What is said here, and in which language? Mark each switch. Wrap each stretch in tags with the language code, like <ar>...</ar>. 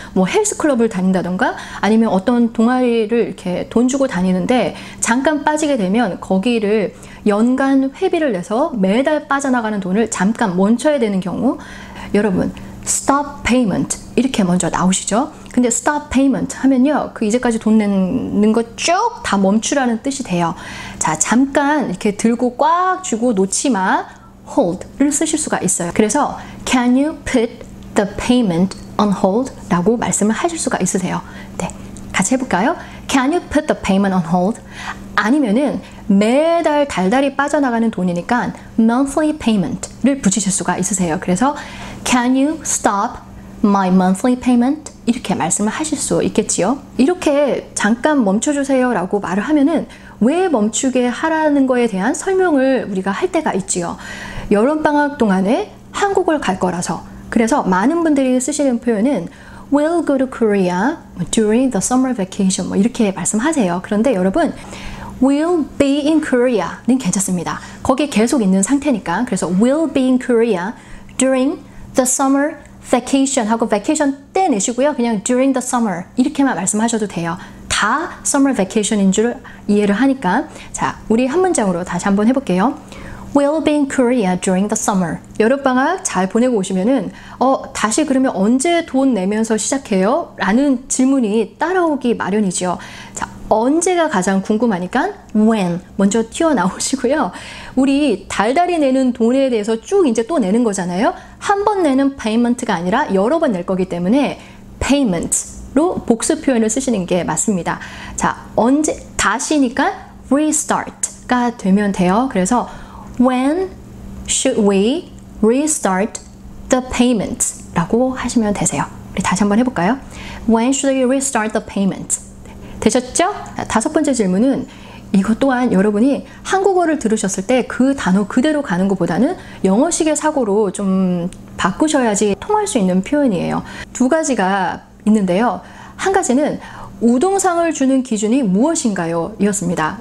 <ko>뭐 헬스클럽을 다닌다던가 아니면 어떤 동아리를 이렇게 돈 주고 다니는데 잠깐 빠지게 되면 거기를 연간 회비를 내서 매달 빠져나가는 돈을 잠깐 멈춰야 되는 경우 여러분 stop payment 이렇게 먼저 나오시죠. 근데 stop payment 하면요. 그 이제까지 돈 내는 거 쭉 다 멈추라는 뜻이 돼요. 자, 잠깐 이렇게 들고 꽉 쥐고 놓지 마. hold를 쓰실 수가 있어요.</ko> <en>그래서 can you put the payment on hold?</en> <ko>라고 말씀을 하실 수가 있으세요. 네, 같이 해볼까요?</ko> <en>Can you put the payment on hold?</en> <ko>아니면은 매달 달달이 빠져나가는 돈이니까 monthly payment를 붙이실 수가 있으세요.</ko> <en>그래서 Can you stop my monthly payment?</en> <ko>이렇게 말씀을 하실 수 있겠지요. 이렇게 잠깐 멈춰주세요 라고 말을 하면은 왜 멈추게 하라는 거에 대한 설명을 우리가 할 때가 있지요. 여름방학 동안에 한국을 갈 거라서. 그래서 많은 분들이 쓰시는 표현은</ko> <en>We'll go to Korea during the summer vacation</en> <ko>뭐 이렇게 말씀하세요. 그런데 여러분</ko> <en>We'll be in Korea</en> <ko>는 괜찮습니다. 거기 계속 있는 상태니까. 그래서</ko> <en>We'll be in Korea during the summer vacation</en> <ko>하고</ko> <en>vacation</en> <ko>때 내시고요. 그냥</ko> <en>during the summer</en> <ko>이렇게만 말씀하셔도 돼요. 다 summer vacation인 줄 이해를 하니까. 자, 우리 한 문장으로 다시 한번 해볼게요.</ko> <en>We'll be in Korea during the summer.</en> <ko>여름방학 잘 보내고 오시면은 다시 그러면 언제 돈 내면서 시작해요? 라는 질문이 따라오기 마련이죠. 자, 언제가 가장 궁금하니까 when 먼저 튀어나오시고요. 우리 달달이 내는 돈에 대해서 쭉 이제 또 내는 거잖아요. 한 번 내는 payment가 아니라 여러 번 낼 거기 때문에 payment로 복수 표현을 쓰시는 게 맞습니다. 자, 언제 다시니까 restart가 되면 돼요.</ko> <en>그래서 When should we restart the payment?</en> <ko>라고 하시면 되세요. 우리 다시 한번 해볼까요?</ko> <en>When should we restart the payment?</en> <ko>되셨죠? 다섯 번째 질문은 이것 또한 여러분이 한국어를 들으셨을 때 그 단어 그대로 가는 것보다는 영어식의 사고로 좀 바꾸셔야지 통할 수 있는 표현이에요. 두 가지가 있는데요. 한 가지는 우동상을 주는 기준이 무엇인가요? 이었습니다.</ko>